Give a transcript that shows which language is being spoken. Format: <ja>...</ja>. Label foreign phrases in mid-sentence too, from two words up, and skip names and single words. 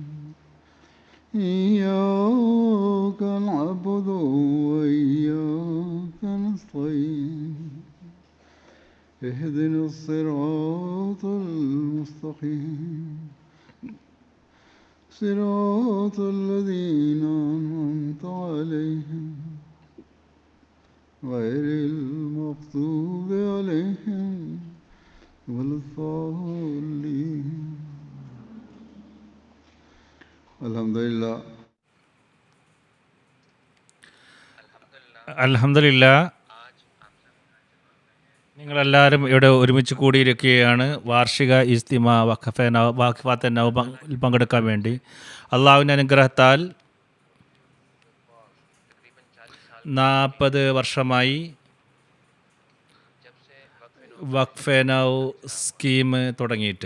<ar>إياك نعبد وإياك نستعين اهدنا الصراط المستقيم صراط الذين أنعمت عليهم غير المغضوب عليهم ولا الضالين. الحمد لله.</ar> <ml>അൽഹംദുലില്ലാ, നിങ്ങളെല്ലാവരും ഇവിടെ ഒരുമിച്ച് കൂടിയിരിക്കുകയാണ് വാർഷിക ഇസ്തിമ വഖഫാത്തെ നൗബിൽ പങ്കെടുക്കാൻ വേണ്ടി. അള്ളാഹുവിൻ്റെ അനുഗ്രഹത്താൽ 40 വർഷമായി വഖഫ് നൗ സ്കീം തുടങ്ങിയിട്ട്.</ml>